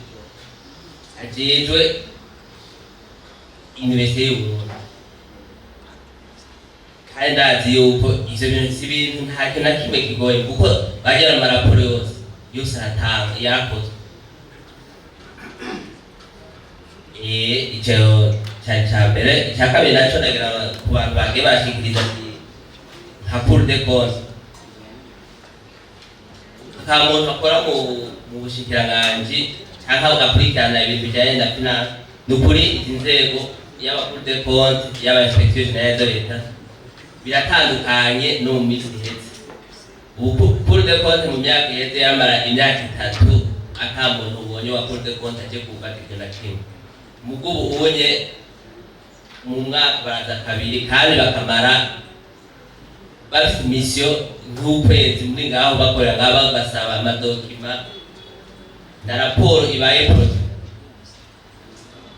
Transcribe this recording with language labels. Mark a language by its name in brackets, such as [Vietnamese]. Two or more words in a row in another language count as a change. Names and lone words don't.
[Rundi] ajejwe Université y'Uburundi kandi ndazi yuko ivyo bintu si ibintu nta kintu na kimwe kigoye kuko bagera amaraporo yose aratanga yakozwe icyo cya mbere icya kabiri nacyo nagira ku bantu bagiye bashikiriza ati nka Cour des comptes nta muntu akora mu bushikiranganji cyangwa agakurikirana ibintu bijyanye na finance ni ukuri izi nzego y'aba Cour des comptes y'aba inspection générale de l'État biratandukanye no mu minsi iheze ubu Cour des comptes mu myaka iheze yamara imyaka 3 ata muntu ubonye wa Cour des comptes aje gufata ikintu na kimwe mugubu ubonye mu mwaka baraza kabiri kandi bakamara bafite mission nk'ukwezi muri ngaho bakorera ngaba basaba amadokima na raporo ibaye produit